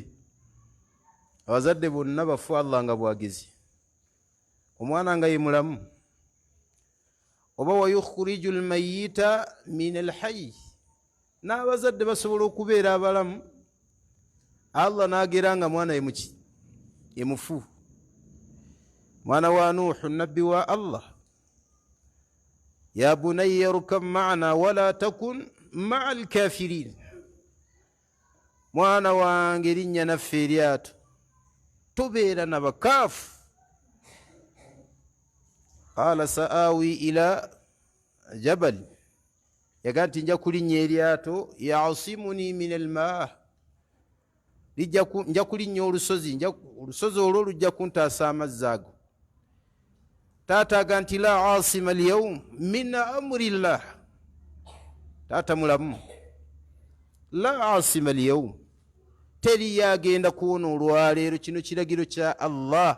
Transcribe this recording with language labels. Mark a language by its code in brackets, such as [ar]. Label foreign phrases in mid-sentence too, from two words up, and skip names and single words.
[lg] Abazadde bonna bafu Allah nga bwagezi, omwana nga ye mulamu. Oba [ar] ويخرج الميت من الحي, [lg] n'abazadde basobola okubeera abalamu, Allah n'agera nga mwana ye muki, ye mufu. Mwana wa Nuhu nabbi wa Allah, [ar] يا بني اركب معنا ولا تكن مع الكافرين. [lg] Mwana wange linnya naffe eryato, tobeera n'abakaafu. [ar] قال سآوي إلى جبل, [lg] yaga nti nja kulinnya eryato, [ar] يعصمني من الماء, [lg] nja kulinnya olusozi, olusozi olwo lujja kuntaasa amazzi ago. Taata aga nti [ar] لا عاصم اليوم من أمر الله. [lg] Taata mulamu, [ar] لا عاصم اليوم, [lg] teri yagenda kuwona olwaleero, kino kiragiro kya Allah.